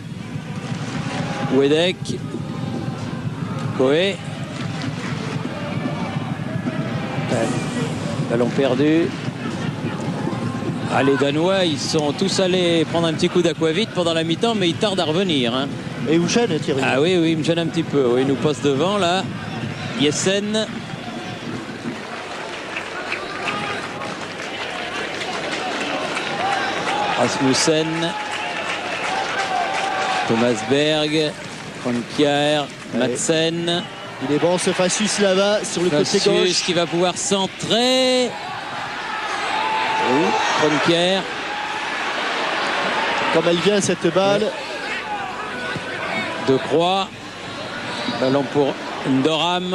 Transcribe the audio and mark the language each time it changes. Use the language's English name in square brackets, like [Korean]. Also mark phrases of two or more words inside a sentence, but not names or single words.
[French] Wedek. Coé. Ballon perdu. Ah, les Danois, ils sont tous allés prendre un petit coup d'aquavite pendant la mi-temps, mais ils tardent à revenir. Hein. Et vous gêne, Thierry? Ah oui, oui, il me gêne un petit peu. Oui, il nous passe devant, là. Jessen. Rasmussen. Thomas Berg. Kroenkeer. Madsen. Il est bon ce Facius là-bas sur le côté gauche. Qui va pouvoir centrer. Kroenkeer. Comme elle vient cette balle. De Croix. Ballon pour Ndoram.